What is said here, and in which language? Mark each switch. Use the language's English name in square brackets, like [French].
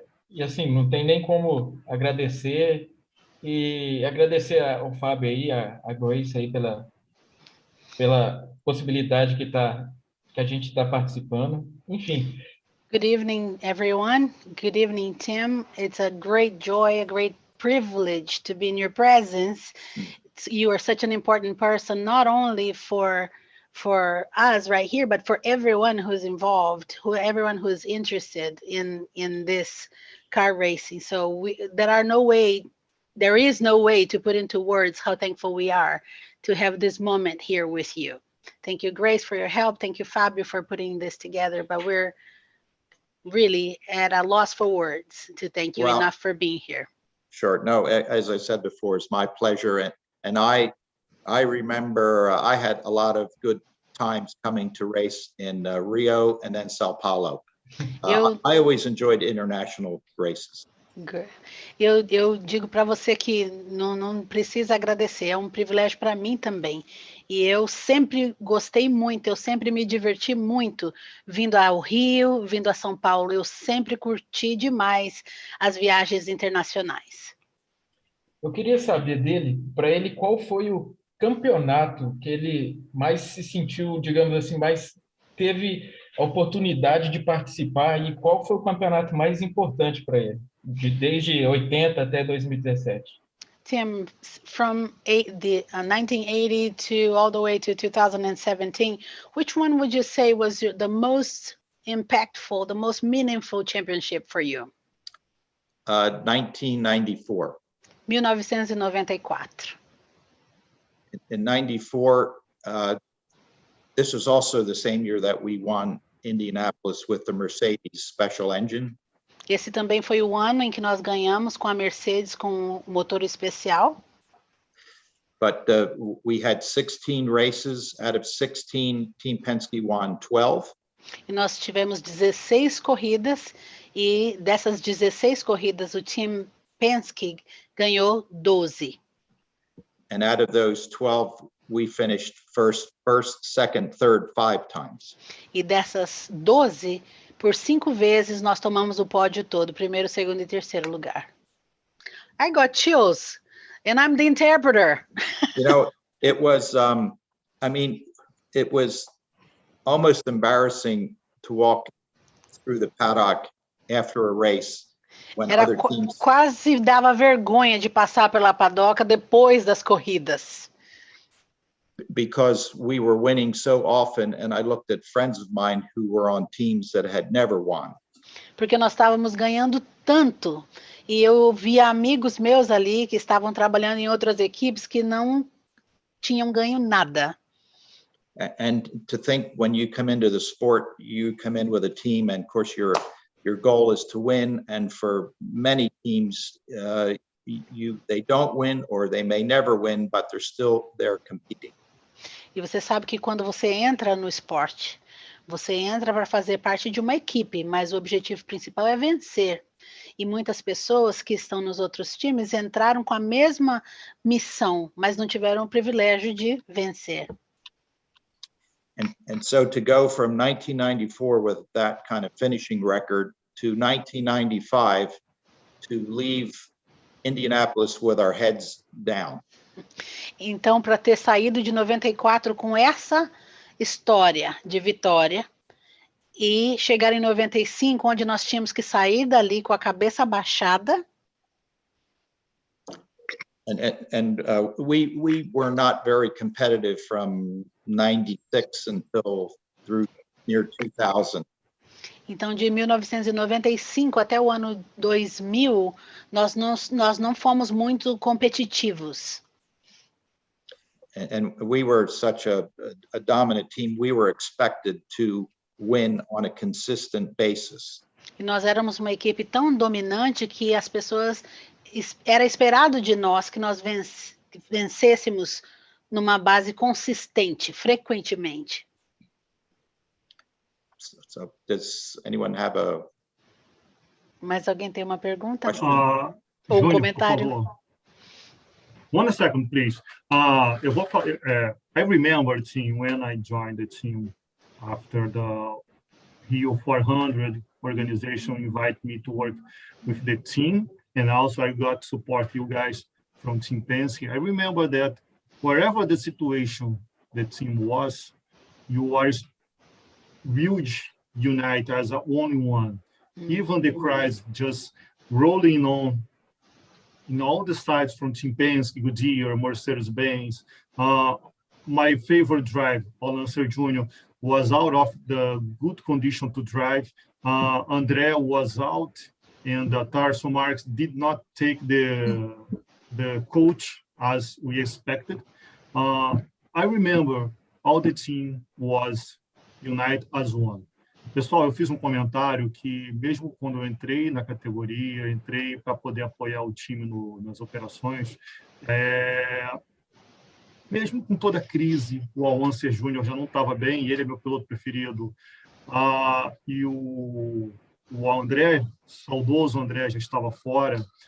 [Portuguese] E assim, não tem nem como agradecer. E agradecer ao Fábio aí, a Grace aí pela possibilidade que a gente está participando. Enfim. [English] Good evening, everyone. Good evening, Tim. It's a great joy, a great privilege to be in your presence. You are such an important person, not only for us right here, but for everyone who's involved, everyone who's interested in this car racing. So there is no way to put into words how thankful we are to have this moment here with you. Thank you, Grace, for your help. Thank you, Fabio, for putting this together. But we're really at a loss for words to thank you enough for being here. Sure. No, as I said before, it's my pleasure. And I remember I had a lot of good times coming to race in Rio and then Sao Paulo. I always enjoyed international races. [Portuguese] Eu digo para você que não precisa agradecer, é um privilégio para mim também. E eu sempre gostei muito, eu sempre me diverti muito vindo ao Rio, vindo a São Paulo. Eu sempre curti demais as viagens internacionais. Eu queria saber para ele, qual foi o campeonato que ele mais se sentiu, digamos assim, mais teve a oportunidade de participar e qual foi o campeonato mais importante para ele, desde 80 até 2017. [English] Tim, from 1980 to all the way to 2017, which one would you say was the most impactful, the most meaningful championship for you? 1994. 1994. In 94, this was also the same year that we won Indianapolis with the Mercedes special engine. [Portuguese] Esse também foi o ano em que nós ganhamos com a Mercedes com o motor especial. [English] But we had 16 races. Out of 16, Team Penske won 12. [Portuguese] E nós tivemos 16 corridas e dessas 16 corridas o Team Penske ganhou 12. [English] And out of those 12, we finished first, second, third, 5 times. [Portuguese] E dessas 12, por 5 vezes nós tomamos o pódio todo, primeiro, segundo e terceiro lugar. [English] I got chills And I'm the interpreter. You know, it was, I mean, it was almost embarrassing to walk through the paddock after a race when [Portuguese] Era [English] other teams, [Portuguese] quase dava vergonha de passar pela padoca depois das corridas. [English] because we were winning so often, and I looked at friends of mine who were on teams that had never won. [Portuguese] Porque nós estávamos ganhando tanto. E eu via amigos meus ali que estavam trabalhando em outras equipes que não tinham ganho nada. [English] And to think when you come into the sport, you come in with a team, and of course your goal is to win. And for many teams, they don't win, or they may never win, but they're still there competing. [Portuguese] E você sabe que quando você entra no esporte, você entra para fazer parte de uma equipe, mas o objetivo principal é vencer. E muitas pessoas que estão nos outros times entraram com a mesma missão, mas não tiveram o privilégio de vencer. [English] And so to go from 1994 with that kind of finishing record to 1995 to leave Indianapolis with our heads down. [Portuguese] Então, para ter saído de 94 com essa história de vitória e chegar em 95, onde nós tínhamos que sair dali com a cabeça baixada. [English] And we were not very competitive from 96 until through year 2000. [Portuguese] Então, de 1995 até o ano 2000, nós não fomos muito competitivos. [English] And we were such a dominant team, we were expected to win on a consistent basis. [Portuguese] E nós éramos uma equipe tão dominante que as pessoas, era esperado de nós que nós vencêssemos numa base consistente, frequentemente. [English] So does anyone have a... [Portuguese] Mas alguém tem uma pergunta? Júnior, Ou um comentário? por favor. [English] 1 second, please. I remember, team, when I joined the team after the Rio 400 organization invited me to work with the team, and also I got to support you guys from Team Penske. I remember that wherever the situation the team was, you are huge unite as a only one. Even the cries just rolling on in all the sides from Team Penske, Goodyear, Mercedes-Benz. My favorite drive, Lancer Jr., was out of the good condition to drive. André was out, and Tarso Marx did not take the coach as we expected. I remember all the team was united as one. [Portuguese] Pessoal, eu fiz comentário que mesmo quando eu entrei na categoria, entrei para poder apoiar o time nas operações, mesmo com toda a crise, o Lancer Jr. já não estava bem, e ele é meu piloto preferido. E o André, saudoso André, já estava fora.